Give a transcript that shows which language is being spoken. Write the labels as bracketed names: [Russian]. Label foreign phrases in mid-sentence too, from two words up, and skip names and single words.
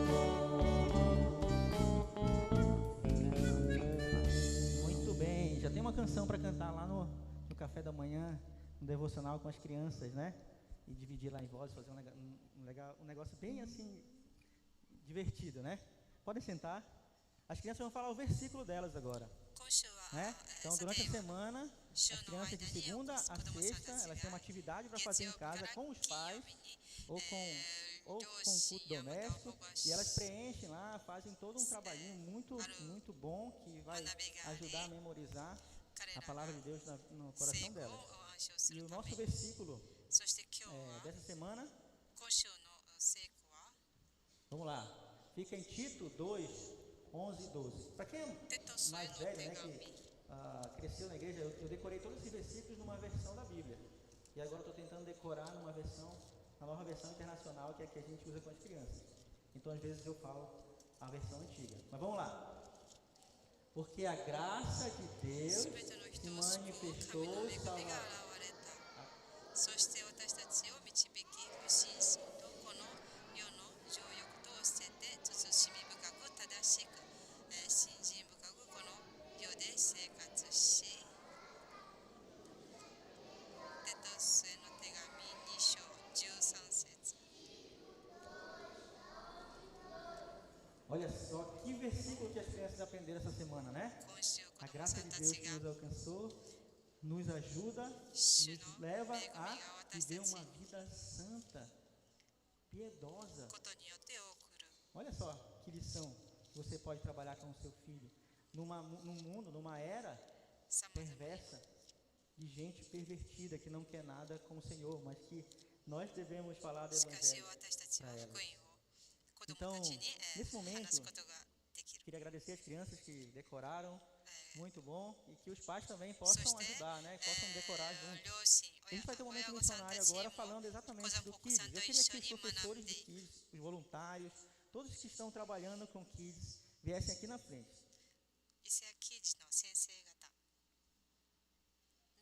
[Portuguese] Muito bem, já tem uma canção para cantar lá no café da manhã, no devocional com as crianças, né? E dividir lá em voz, fazer um negócio bem assim, divertido, né? Podem sentar. As crianças vão falar o versículo delas agora, [Japanese] 今週は、 [Portuguese] né? Então, durante a [Japanese] さて [Portuguese] semana, as [Japanese] 週の [Portuguese] crianças de [Japanese] 間に [Portuguese] segunda a [Japanese] 子供さん [Portuguese] sexta, [Japanese] たち [Portuguese] elas têm uma [Japanese] が [Portuguese] atividade para [Japanese] 月 [Portuguese] fazer [Japanese] 曜 [Portuguese] em [Japanese] 日から [Portuguese] casa com os [Japanese] 金曜 [Portuguese] pais [Japanese] 日に [Portuguese] ou com [Japanese] 両 [Portuguese] culto [Japanese] 親やまた [Portuguese] doméstico, [Japanese] 保護 [Portuguese] e elas [Japanese] 者 [Portuguese] preenchem lá, fazem todo um trabalhinho muito bom que vai ajudar a memorizar [Japanese] 彼 [Portuguese] a [Japanese] らが [Portuguese] palavra de Deus no [Japanese] 成 [Portuguese] coração [Japanese] 功を [Portuguese] delas. [Japanese] 暗唱す [Portuguese] E [Japanese] る [Portuguese] o [Japanese] ため [Portuguese] nosso [Japanese] に [Portuguese] versículo [Japanese] そして今日は [Portuguese] dessa semana, [Japanese] 今週の成功は [Portuguese] vamos lá, fica em Tito 2, 11 e 12. Para quem é [Japanese] テトスへ [Portuguese] mais [Japanese] の [Portuguese] velho, [Japanese] 手 [Portuguese] né, [Japanese] 紙 [Portuguese] que cresceu na igreja, eu decorei todos esses versículos numa versão da Bíblia. E agora estou tentando decorar na nova versão internacional, que é a que a gente usa com as crianças. Então, às vezes, eu falo a versão antiga. Mas vamos lá. Porque a graça de Deus [Japanese] 全ての [Portuguese] se [Japanese] 人を救う神 [Portuguese] manifestou [Japanese] の恵みが [Portuguese] salvador. [Japanese] 現れたそして私たちを導き不信心とこの世の情欲とを捨てて慎み深く正しく信心深くこの世で生活しテトスへの手紙2章13節 [Portuguese] Olha só que versículo que as crianças aprenderam essa semana, né? [Japanese] 今週子 [Portuguese] A [Japanese] 供 [Portuguese] graça [Japanese] さ [Portuguese] de [Japanese] んた [Portuguese] Deus [Japanese] ち [Portuguese] que [Japanese] が [Portuguese] nos alcançou, nos ajuda, [Japanese] 主 [Portuguese] nos [Japanese] の [Portuguese] leva [Japanese] 恵みが [Portuguese] a [Japanese] 私 [Portuguese] viver [Japanese] たち [Portuguese] uma vida santa, piedosa. [Japanese] ことによって送る [Portuguese] Olha só que lição que você pode trabalhar com o seu filho. Num mundo, numa era [Japanese] さまざま [Portuguese] perversa, de gente pervertida que não quer nada com o Senhor, mas que nós devemos falar do [Japanese] しかし [Portuguese] Evangelho. [Japanese] 私たちは福音を子供 [Portuguese] Então, [Japanese] たちに [Portuguese] nesse momento, [Japanese] 話すことができる。 [Portuguese] Queria agradecer as crianças que decoraram, muito bom, e que os pais também possam ajudar, né? Possam decorar juntos. [Japanese] 両親、 [Portuguese] A gente vai ter um [Japanese] 親 [Portuguese] momento [Japanese] 御さんた [Portuguese] missionário [Japanese] ち [Portuguese] agora [Japanese] も [Portuguese] falando exatamente do [Japanese] お子さん [Portuguese] Kids. [Japanese] と [Portuguese] Eu [Japanese] 一 [Portuguese] queria que [Japanese] 緒 [Portuguese] os [Japanese] に学ん [Portuguese] professores [Japanese] で [Portuguese] do Kids, os voluntários, todos que estão trabalhando com Kids, viessem aqui na frente. [Japanese] 伊勢キッズの先生方